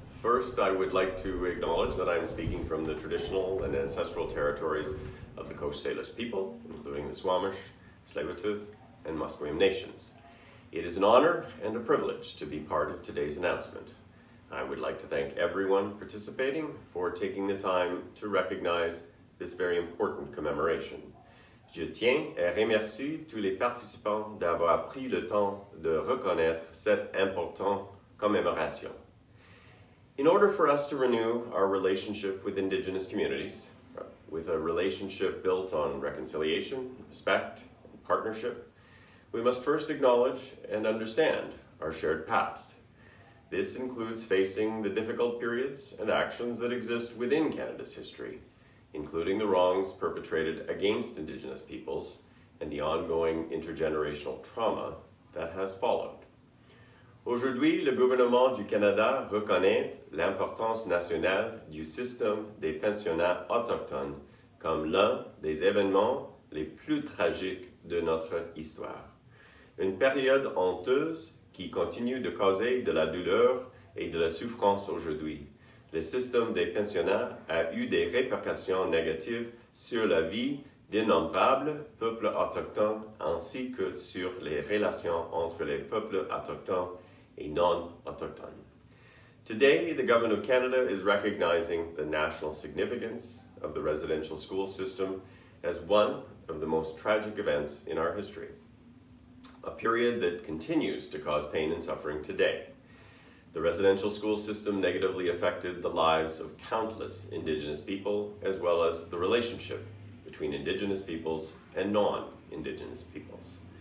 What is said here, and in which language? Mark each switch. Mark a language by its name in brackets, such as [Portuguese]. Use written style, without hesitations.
[English] First, I would like to acknowledge that I am speaking from the traditional and ancestral territories of the Coast Salish people, including the Squamish, Tsleil-Waututh, and Musqueam nations. It is an honor and a privilege to be part of today's announcement. I would like to thank everyone participating for taking the time to recognize this very important commemoration. [French] Je tiens à remercier tous les participants d'avoir pris le temps de reconnaître cette importante commémoration. [English] In order for us to renew our relationship with Indigenous communities, with a relationship built on reconciliation, respect, partnership, we must first acknowledge and understand our shared past. This includes facing the difficult periods and actions that exist within Canada's history, including the wrongs perpetrated against Indigenous peoples and the ongoing intergenerational trauma that has followed. [French] Aujourd'hui, le gouvernement du Canada reconnaît l'importance nationale du système des pensionnats autochtones comme l'un des événements les plus tragiques de notre histoire. Une période honteuse qui continue de causer de la douleur et de la souffrance aujourd'hui. Le système des pensionnats a eu des répercussions négatives sur la vie d'innombrables peuples autochtones ainsi que sur les relations entre les peuples autochtones et non-autochtones. [English] Today, the Government of Canada is recognizing the national significance of the residential school system as one of the most tragic events in our history, a period that continues to cause pain and suffering today. The residential school system negatively affected the lives of countless Indigenous people, as well as the relationship between Indigenous peoples and non-Indigenous peoples.